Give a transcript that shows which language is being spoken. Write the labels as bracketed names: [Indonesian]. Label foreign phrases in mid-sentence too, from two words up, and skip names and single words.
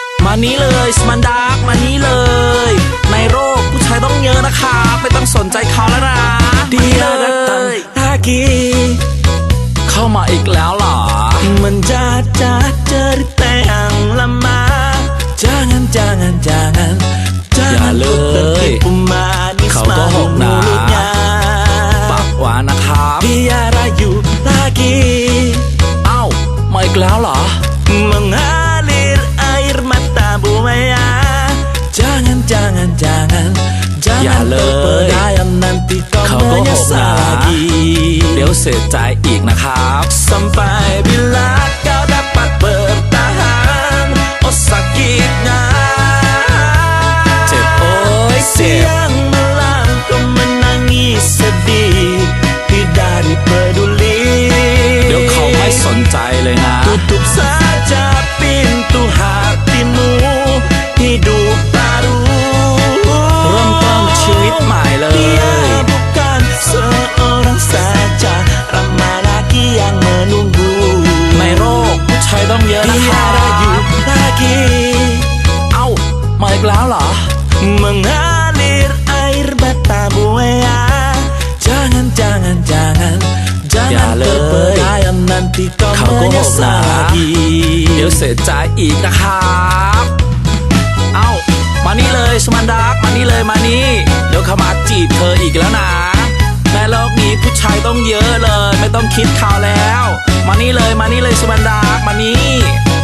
[Thai] มานี้เลยสมันดาร์กมานี้เลยในโลกผู้ชายต้องเยอะนะครับไม่ต้องสนใจเขาแล้วนะ [Malay] Dia datang lagi [Thai] เข้ามาอีกแล้วเหรอ [Malay] menjajah cerita yang lama. Jangan jangan jangan [Thai] อย่า [Malay] jangan [Thai] เล [Malay] ku [Thai] ย [Malay] tertipu manis [Thai] เขาโกห [Malay] malu [Thai] กนะ [Malay] mulutnya. [Thai] ปากหวานนะครับ [Malay] Dia rayu lagi [Thai] เอ้ามาอีกแล้วเหรอ [Malay] mengalir air mata buaya. Jangan jangan jangan [Thai] อย่า [Malay] jangan [Thai] เลย [Malay] terpedaya nanti kau [Thai] เขาโกหกนะ [Malay] menyesal lagi. [Thai] เดี๋ยวเสียใจอีกนะครับ [Malay] Sampai bila kau dapat bertahan. Oh sakitnya [Thai] เจ็บโอ้ยเจ็บ [Malay] Siang malam kau menangis sedih. Tidak dipeduli [Thai] เดี๋ยวเขาไม่สนใจเลยนะ [Malay] Tutup saja pintu hatimu. Hidup baru [Thai] เริ่มต้นชีวิตใหม่เลย [Malay] Dia bukan seorang saja. Ramai lagi yang menunggu. [Thai] ในโลกผู้ชายต้องเยอะนะค [Malay] Dia [Thai] รับ [Malay] rayu lagi [Thai] เอ้ามาอีกแล้วเหรอ [Malay] mengalir air mata buaya. Jangan jangan jangan [Thai] อย่า [Malay] jangan [Thai] เลย [Malay] terpedaya nanti kau [Thai] เขาโกหกนะ [Malay] menyesal lagi. [Thai] เดี๋ยวเสียใจอีกนะครับเอ้ามานี่เลยสมันดาร์กมานี่เลยมานี่เดี๋ยวเขามาจีบเธออีกแล้วนะในโลกนี้ผู้ชายต้องเยอะเลยไม่ต้องคิดเขาแล้วมานี่เลยสมันดาร์กมานี่